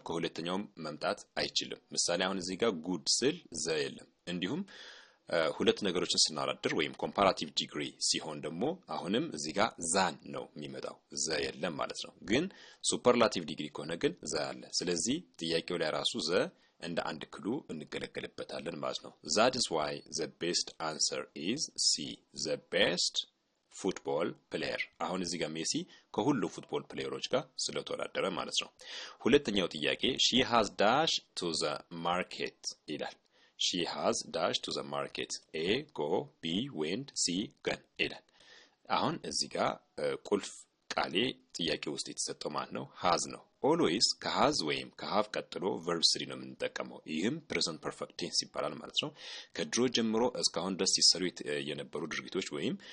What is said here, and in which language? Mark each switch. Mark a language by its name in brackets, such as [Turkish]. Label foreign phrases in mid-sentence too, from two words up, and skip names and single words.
[Amharic] ከሁለተኛውም መምጣት አይችልም ምሳሌ አሁን እዚህ ጋር good ስል ዘ የለም እንዲሁም ሁለት ነገሮችን ስናወዳድር ወይም [English] comparative degree [Amharic] ሲሆን ደግሞ አሁንም እዚህ ጋር ዛን ነው የሚመጣው ዘ የለም ማለት ነው ግን [English] superlative degree [Amharic] ከሆነ ግን ዘ አለ ስለዚህ ጥያቄው ላይ ራሱ ዘ እንደ አንድ ክሉ እንገለገልበታለን ማለት ነው [English] that is why the best answer is C the best football player [Amharic] አሁን እዚህ ጋር ሜሲ ከሁሉ ፉትቦል ፕሌየሮች ጋር ስለተወዳደረ ማለት ነው ሁለተኛው ጥያቄ [English] she has dashed to the market [Amharic] ይላል [English] She has dashed to the market. A go, B went, C gone. [Amharic] ይላል አሁን እዚህ ጋር ቁልፍ ቃሌ ጥያቄ ውስጥ የተሰጠው ማለት ነው has ነው always ከhas ወይም ከhave ቀጥሎ verb 3 ነው የምንጠቀመው ይህም [English] present perfect tense [Amharic] ይባላል ማለት ነው ከድሮ ጀምሮ እስካሁን ድረስ ሲሰሩ የነበሩ ድርጊቶች ወይም